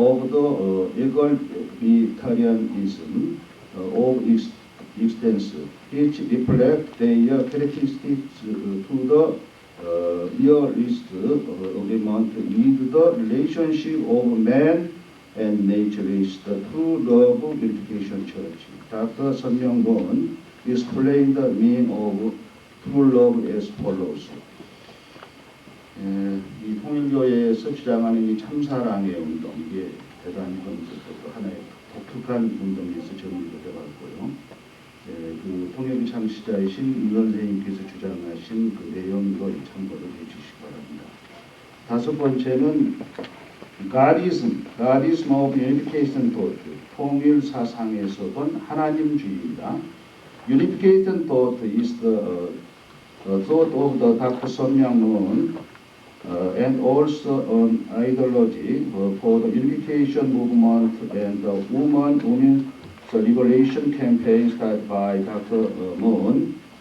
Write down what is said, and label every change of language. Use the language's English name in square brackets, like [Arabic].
[English] the egalitarianism of existence, which reflect their characteristics to the nearest agreement with the relationship of man and nature is the True Love Unification Church. Dr. Sun Myung-Gon explained the meaning of True Love as follows. [Korean] 이 통일교회에서 주장하는 이 참사랑의 운동, 이게 대단히 또 하나의 독특한 운동에서 정리가 되었고요. 그 통역의 창시자이신 유 선생님께서 주장하신 그 내용도 참고를 해주시기 바랍니다. 다섯 번째는 [English] Godism of Unification Thought, [Korean] 통일 사상에서 본 하나님주의입니다. [English] Unification Thought is the thought of the Dr. Sun Myung Moon and also an ideology for the unification movement and the women's liberation campaign started by Dr. Moon.